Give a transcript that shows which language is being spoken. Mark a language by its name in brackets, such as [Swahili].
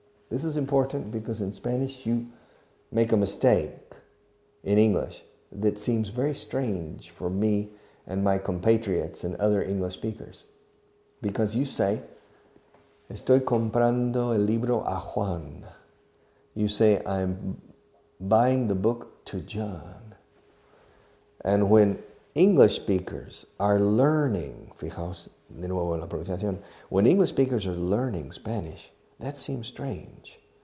[English] This is important because in Spanish you make a mistake in English that seems very strange for me and my compatriots and other English speakers. Because you say, [Spanish] estoy comprando el libro a Juan. [English] You say, I'm buying the book to John. And when English speakers are learning, [Spanish] fijaos de nuevo en la pronunciación, [English] when English speakers are learning Spanish, that seems strange.